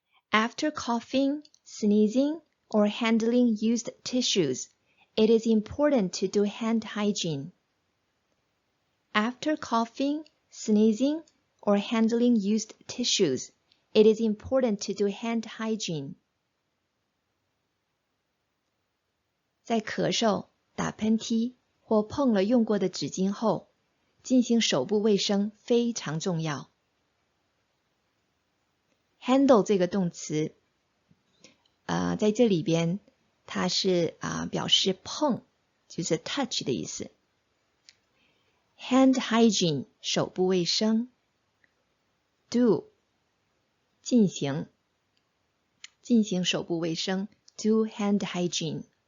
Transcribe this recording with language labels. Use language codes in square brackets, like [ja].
[en] After coughing, sneezing, or handling used tissues, it is important to do hand hygiene. After coughing, sneezing, or handling used tissues, it is important to do hand hygiene. [zh] 在咳嗽、打喷嚏或碰了用过的纸巾后，进行手部卫生非常重要。 handle 这个动词，在这里边它是表示碰，就是 touch 的意思。 hand hygiene 手部卫生 ，do 进行手部卫生 ， [en] do hand hygiene。